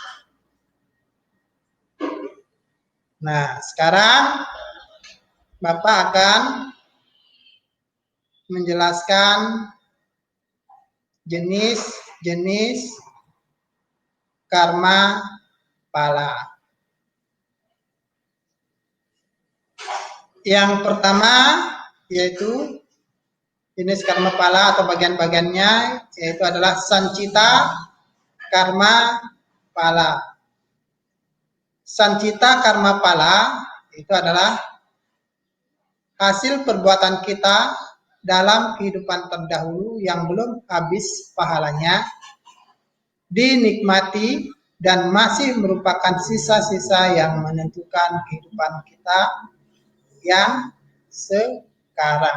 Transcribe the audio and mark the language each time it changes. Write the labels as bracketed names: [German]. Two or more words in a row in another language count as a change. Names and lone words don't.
[Indonesian] Nah, sekarang Bapak akan menjelaskan jenis-jenis karma pala. Yang pertama yaitu jenis karma pala atau bagian-bagiannya yaitu adalah sancita karma pala. Sancita karma pala itu adalah hasil perbuatan kita dalam kehidupan terdahulu yang belum habis pahalanya, dinikmati dan masih merupakan sisa-sisa yang menentukan kehidupan kita yang sekarang.